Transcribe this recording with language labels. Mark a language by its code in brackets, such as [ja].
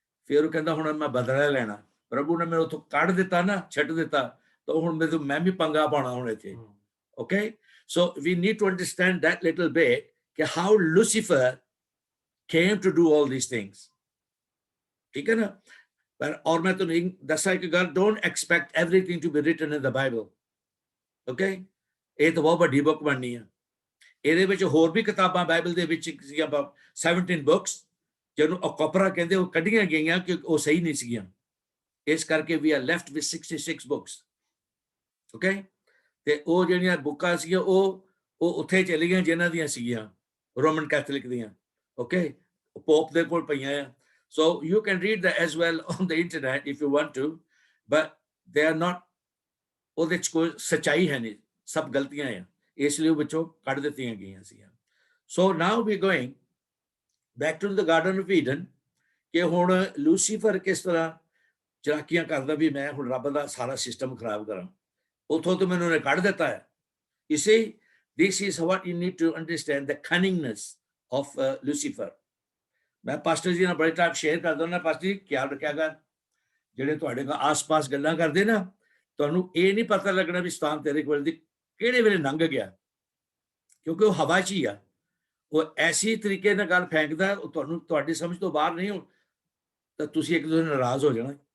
[pa] ਫਿਰ ਉਹ ਕਹਿੰਦਾ ਹੁਣ ਮੈਂ ਬਦਲਾ ਲੈਣਾ, ਪ੍ਰਭੂ ਨੇ ਮੈਨੂੰ ਉੱਥੋਂ ਕੱਢ ਦਿੱਤਾ ਨਾ, ਛੱਡ ਦਿੱਤਾ, ਤਾਂ ਹੁਣ ਮੈਂ ਵੀ ਪੰਗਾ ਪਾਉਣਾ ਹੁਣ ਇੱਥੇ। [en] okay, so we need to understand that little bit [pa] ਕਿ [en] how Lucifer came to do all these things, [pa] ਠੀਕ ਹੈ ਨਾ। ਪਰ ਔਰ ਮੈਂ ਤੁਹਾਨੂੰ ਦੱਸਾਂ ਕਿ ਗੱਲ, [en] don't expect everything to be written in the Bible. [pa] Okay, ਇਹ ਤਾਂ ਬਹੁਤ ਵੱਡੀ ਬੁੱਕ ਬਣਨੀ ਆ। ਇਹਦੇ ਵਿੱਚ ਹੋਰ ਵੀ ਕਿਤਾਬਾਂ ਬਾਈਬਲ ਦੇ ਵਿੱਚ ਸੀਗੀਆਂ 17 ਬੁੱਕਸ, ਜਿਹਨੂੰ ਅਕੋਪਰਾ ਕਹਿੰਦੇ, ਉਹ ਕੱਢੀਆਂ ਗਈਆਂ ਕਿ ਉਹ ਸਹੀ ਨਹੀਂ ਸੀਗੀਆਂ। ਇਸ ਕਰਕੇ [en] We are left with 66 books. [pa] Okay, ਤੇ ਉਹ ਜਿਹੜੀਆਂ ਬੁੱਕਾਂ ਸੀਗੀਆਂ ਉਹ ਉੱਥੇ ਚਲੀ ਗਈਆਂ ਜਿਨ੍ਹਾਂ ਦੀਆਂ ਸੀਗੀਆਂ ਰੋਮਨ ਕੈਥੋਲਿਕ ਦੀਆਂ। ਓਕੇ, ਪੋਪ ਦੇ ਕੋਲ ਪਈਆਂ ਆ। [en] So you can read that as well on the internet if you want to, but they are not, [pa] ਉਹਦੇ ਚ ਕੋਈ ਸੱਚਾਈ ਹੈ ਨਹੀਂ, ਸਭ ਗਲਤੀਆਂ ਆ, ਇਸ ਲਈ ਉਹ ਵਿੱਚੋਂ ਕੱਢ ਦਿੱਤੀਆਂ ਗਈਆਂ ਸੀ। [en] So now we're going back to the Garden of Eden [pa] ਕਿ ਹੁਣ ਲੂਸੀਫਰ ਕਿਸ ਤਰ੍ਹਾਂ ਚਲਾਕੀਆਂ ਕਰਦਾ ਵੀ ਮੈਂ ਹੁਣ ਰੱਬ ਦਾ ਸਾਰਾ ਸਿਸਟਮ ਖਰਾਬ ਕਰਾਂ, ਉੱਥੋਂ ਤੋਂ ਮੈਨੂੰ ਉਹਨੇ ਕੱਢ ਦਿੱਤਾ ਹੈ। [en] You see, this is what you need to understand, the cunningness of Lucifer. [pa] ਮੈਂ ਪਾਸਟਰ ਜੀ ਨਾਲ ਬੜੇ ਟਾਈਮ ਸ਼ੇਅਰ ਕਰਦਾ ਹੁੰਦਾ, ਪਾਸਟਰ ਜੀ ਖਿਆਲ ਰੱਖਿਆ ਕਰ, ਜਿਹੜੇ ਤੁਹਾਡੇ ਨਾਲ ਆਸ-ਪਾਸ ਗੱਲਾਂ ਕਰਦੇ ਨਾ, ਤੁਹਾਨੂੰ ਇਹ ਨਹੀਂ ਪਤਾ ਲੱਗਣਾ ਵੀ ਸਤਾਨ ਤੇਰੇ ਕੋਲ ਦੀ ਕਿਹੜੇ ਵੇਲੇ ਲੰਘ ਗਿਆ, ਕਿਉਂਕਿ ਉਹ ਹਵਾ 'ਚ ਹੀ ਆ। ਉਹ ਐਸੀ ਤਰੀਕੇ ਨਾਲ ਗੱਲ ਫੈਂਕਦਾ, ਉਹ ਤੁਹਾਨੂੰ ਤੁਹਾਡੀ ਸਮਝ ਤੋਂ ਬਾਹਰ ਨਹੀਂ ਹੋ, ਤਾਂ ਤੁਸੀਂ ਇੱਕ ਦੂਜੇ ਨਾਲ ਨਾਰਾਜ਼ ਹੋ ਜਾਣਾ।